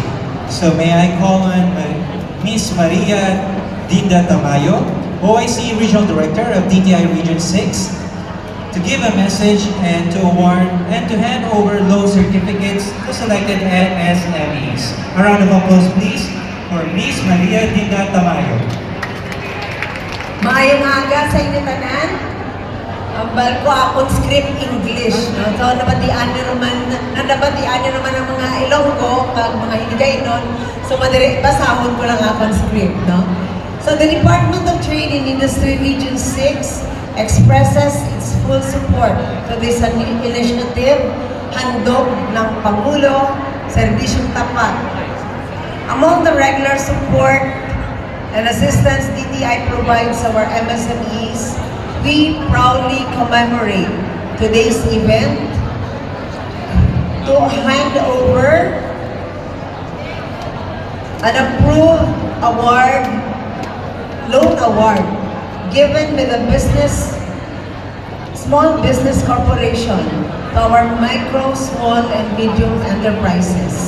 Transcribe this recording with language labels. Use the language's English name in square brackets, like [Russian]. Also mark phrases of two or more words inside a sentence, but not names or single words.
[English] So may I call on Ms. Maria Dinda Tamayo, OIC Regional Director of DTI Region 6, to give a message and to award and to hand over loan certificates to selected MSMEs. A round of applause please for Ms. Maria Dinda Tamayo. [Hiligaynon] Maayong aga sa inyo tanan. Ambal ko akong script English. No? So nabatian nyo naman ang mga Ilonggo, kag mga Hiligay nun. So basahon ko lang akong script. [English] No? So the Department of Trade and Industry Region 6 expresses its full support to this initiative, [Filipino] handog ng Pangulo, Serbisyong Tapat. [English] Among the regular support and assistance DTI provides our MSMEs, we proudly commemorate today's event to hand over an approved loan award given by the Small Business Corporation to our micro, small, and medium enterprises.